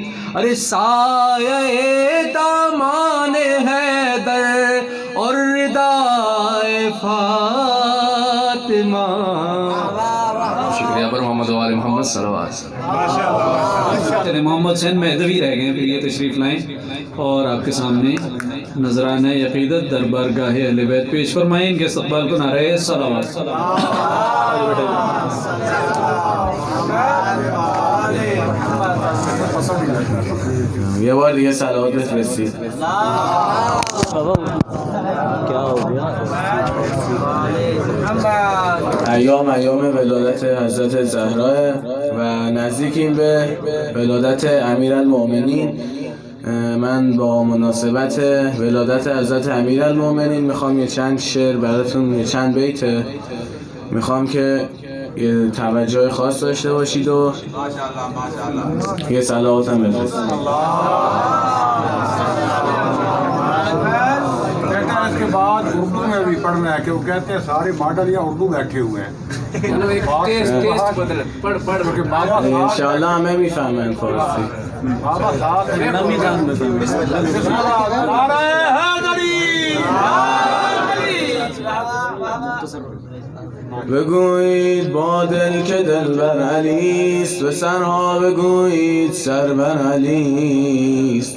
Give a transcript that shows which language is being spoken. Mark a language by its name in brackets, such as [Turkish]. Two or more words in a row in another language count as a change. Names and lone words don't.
[Urdu] ارے سایہ دامان حیدر اور ردائے فاطمہ. شکریہ پر محمد وآل محمد صلوات. چلے محمد حسین مہدوی رہ گئے، پھر یہ تشریف لائیں اور آپ کے سامنے نذرانہ عقیدت دربار گاہ اہل بیت پیش فرمائیں. ان کے استقبال کو نعرہ صلوات. [Persian] یه بار دیگه صلوات بفرستید. ایام ولادت حضرت زهرا و نزدیکیم به ولادت امیرالمؤمنین. من با مناسبت ولادت حضرت امیرالمؤمنین میخوام یه چند شعر براتون، یه چند بیت میخوام که یه توجه خاص داشته باشید و یه صلوات هم بفرستید. [Urdu] اس کے بعد اردو میں بھی پڑھنا ہے کہ وہ کہتے ہیں سارے ماڈل یا اردو بیٹھے ہوئے ہیں. انشاءاللہ ہمیں بھی [Persian] فهمن فارسی. [Urdu] بابا صاحب [Persian] بگویید با دل که دل بر علیست، به سرها بگویید سر بر علیست.